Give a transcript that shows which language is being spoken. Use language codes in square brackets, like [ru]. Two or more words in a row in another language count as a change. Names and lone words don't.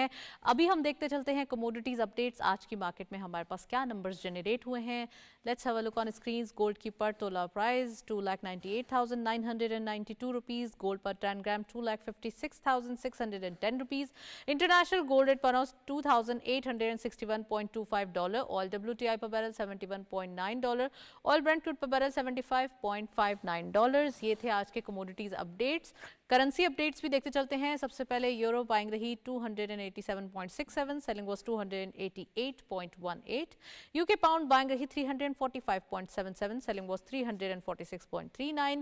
[ur] ابھی ہم دیکھتے چلتے ہیں [en] commodities updates. [ur] آج کی مارکیٹ میں ہمارے پاس کیا [en] numbers generate [ur] ہوئے ہیں. [en] let's have a look on screens. گولڈ کی پر تولہ price 2,98,992 rupees. gold per 10 gram 2,56,610 rupees. international gold rate per ounce $2,861.25. Oil WTI per barrel $71.9. Oil Brent crude per barrel $75.59. [ur] یہ تھے آج کے [en] commodities updates. currency updates [ur] بھی دیکھتے چلتے ہیں. سب سے پہلے یورو بائنگ رہی 287.67, [en] selling was [ur] 288.18. [en] UK pound buying رہی 345.77, selling was 346.39.